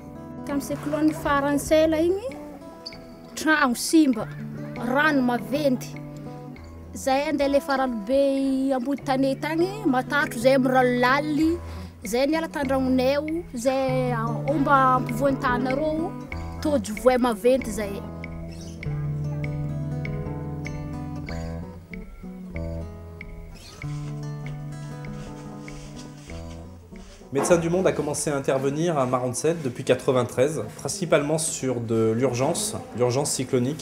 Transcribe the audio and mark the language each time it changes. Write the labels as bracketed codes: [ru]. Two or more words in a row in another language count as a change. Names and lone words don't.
[mg] Tamin'ny cyclone faransela igny tragno simba rano maventy zay andeha le faralobe ambody tanety agny matatro zay mirano laly zay niala tandragnonay zay omba ampovoan'ny tanareo tojo voay maventy zay. [fr] Médecins du Monde a commencé à intervenir à Marwan Sech depuis 1993, principalement sur de l'urgence cyclonique.